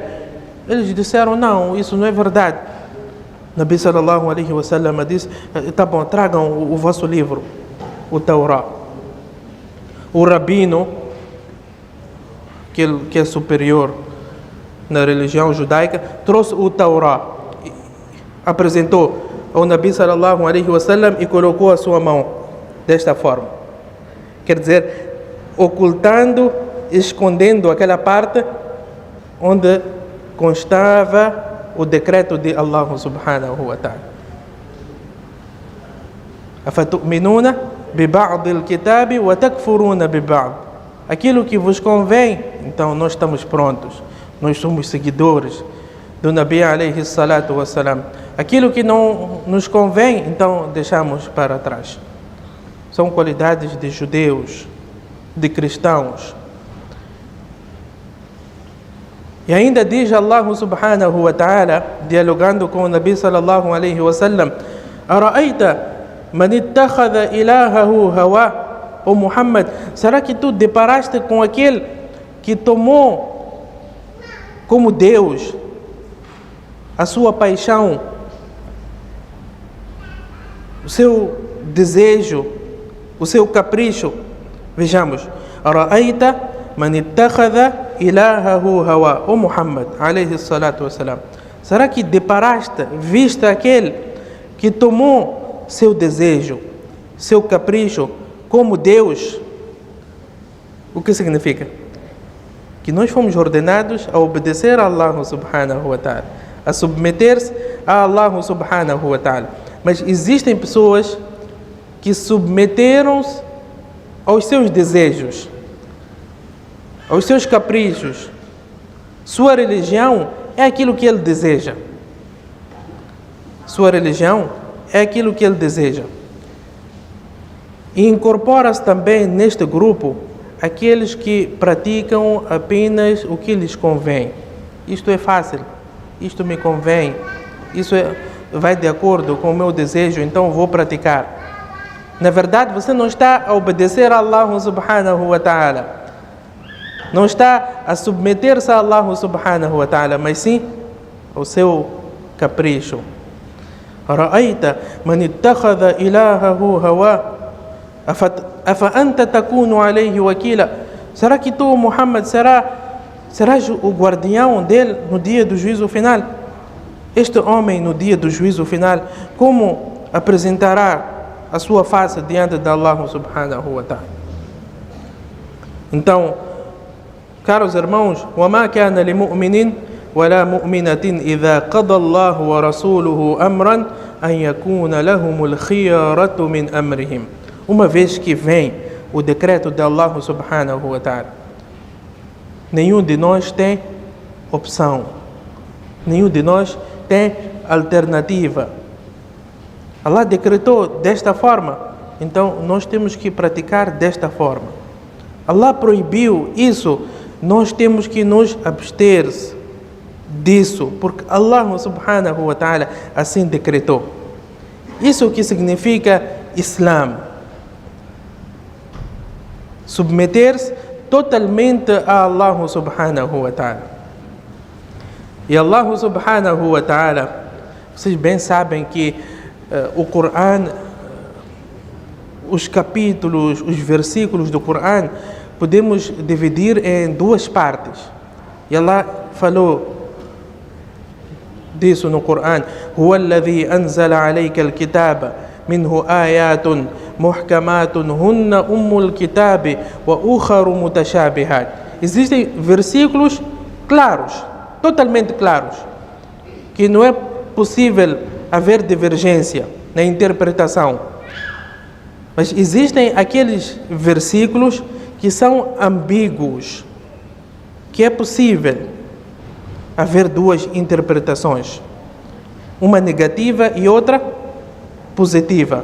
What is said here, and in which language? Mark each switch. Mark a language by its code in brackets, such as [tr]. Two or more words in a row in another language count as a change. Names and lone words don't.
[pt] Eles disseram: não, isso não é verdade. Nabi [ar] صلى الله عليه وسلم [pt] disse: tá bom, tragam o vosso livro, o Taurá. O rabino, que é superior na religião judaica, trouxe o Taurá, apresentou ao Nabi [ar] صلى الله عليه وسلم [pt] e colocou a sua mão desta forma. Quer dizer, ocultando, escondendo aquela parte onde constava o decreto de Allah [ar] سبحانه وتعالى. أفتؤمنون ببعض الكتاب وتكفرون ببعض. [pt] Aquilo que vos convém, então nós estamos prontos. Nós somos seguidores do Nabi [ar] عليه الصلاة والسلام. [pt] Aquilo que não nos convém, então deixamos para trás. São qualidades de judeus, de cristãos. E ainda diz Allah [ar] سبحانه وتعالى, [pt] dialogando com o Nabi [ar] صلى الله عليه وسلم: أرأيت من اتخذ إلهه هواه. [pt] Ó Muhammad, será que tu deparaste com aquele que tomou como Deus a sua paixão, o seu desejo, o seu capricho? Vejamos: [ar] أرأيت من اتخذ إلهه هواه. [pt] Ó Muhammad [ar] عليه الصلاة والسلام, [pt] será que deparaste, viste aquele que tomou seu desejo, seu capricho como Deus? O que significa? Que nós fomos ordenados a obedecer a Allah [ar] سبحانه وتعالى, [pt] a submeter-se a Allah [ar] سبحانه وتعالى. [pt] Mas existem pessoas que submeteram-se aos seus desejos, aos seus caprichos. Sua religião é aquilo que ele deseja. sua religião, é aquilo que ele deseja. E incorpora-se também neste grupo aqueles que praticam apenas o que lhes convém. Isto é fácil, isto me convém, vai de acordo com o meu desejo, então vou praticar. Na verdade, você não está a obedecer a Allah [ar] سبحانه وتعالى. [pt] Não está a submeter-se a Allah [ar] سبحانه وتعالى, [pt] mas sim ao seu capricho. [ar] رأيت من اتخذ إلهه هواه أفأنت تكون عليه وكيلا. [pt] Será que tu, Muhammad, serás o guardião dele no dia do juízo final? Este homem, no dia do juízo final, como apresentará a sua face diante de Allah [ar] سبحانه وتعالى? [pt] Então, caros irmãos, [ar] وَمَا كَانَ لِمُؤْمِنٍ وَلَا مُؤْمِنَةٍ إِذَا قَضَى اللَّهُ وَرَسُولُهُ أَمْرًا أَنْ يَكُونَ لَهُمُ الْخِيَرَةُ مِنْ أَمْرِهِمْ. [pt] Uma vez que vem o decreto de Allah [ar] سبحانه وتعالى, [pt] nenhum de nós tem opção, nenhum de nós tem alternativa. Allah decretou desta forma, então nós temos que praticar desta forma. Allah proibiu isso, nós temos que nos abster disso, porque Allah [ar] سبحانه وتعالى [pt] assim decretou. Isso que significa Islã. Submeter-se totalmente a Allah [ar] سبحانه وتعالى. [pt] E Allah [ar] سبحانه وتعالى, [pt] vocês bem sabem que o Corão, os capítulos, os versículos do Corão, podemos dividir em duas partes. E Allah falou disso no Corão: [ar] هو الذي أنزل عليك الكتاب منه آيات محكمات هن الكتاب وأخر متشابهات. [pt] Existem versículos claros, totalmente claros, que não é possível haver divergência na interpretação. Mas existem aqueles versículos que são ambíguos, que é possível haver duas interpretações, uma negativa e outra positiva.